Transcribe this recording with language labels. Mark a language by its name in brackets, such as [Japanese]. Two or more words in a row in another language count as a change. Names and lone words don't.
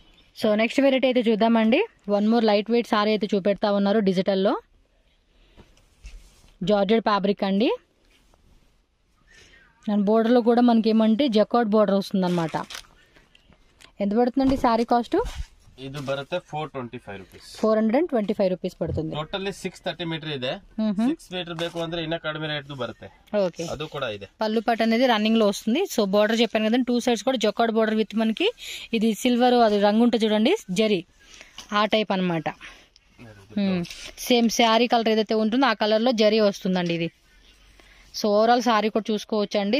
[Telugu] సో నెక్స్ట్ వెరైటీ అయితే చూద్దామండి. [English] one more light weight [Telugu] సారీ అయితే చూపెడతా ఉన్నారు డిజిటల్లో, [English] georgette fabric [Telugu] అండి. అండ్ బోర్డర్లో కూడా మనకి ఏమంటే [English] jacquard border [Telugu] వస్తుందన్నమాట. ఎంత పడుతుందండి శారీ కాస్ట్? [Kannada] ಇದು ಬರುತ್ತೆ 425 rupees. [Telugu] 425 rupees ಪಡ್ತುಂದಿ. [Kannada] ಟೋಟಲಿ 630 ಮೀಟರ್ ಇದೆ. 6 ಮೀಟರ್ ಬೇಕು ಅಂದ್ರೆ ಇನ್ನ ಕಡಿಮೆ ರೇಟ್ ಬರುತ್ತೆ. [Telugu] ఓకే, [Kannada] ಅದು ಕೂಡ ಇದೆ. [Telugu] పల్లు పాట అనేది రన్నింగ్ లో వస్తుంది. సో బోర్డర్ చెప్పాను కదండి, 2 సైడ్స్ కూడా [English] jacquard border with [Telugu] మనకి ఇది సిల్వర్ అది రంగు ఉంటుంది చూడండి, జరీ ఆ టైప్ అన్నమాట. సేమ్ శారీ కలర్ ఏదైతే ఉంటుందో ఆ కలర్ లో జరీ వస్తుందండి ఇది. సో ఓవరాల్ శారీ కూడా చూసుకోవచ్చండి.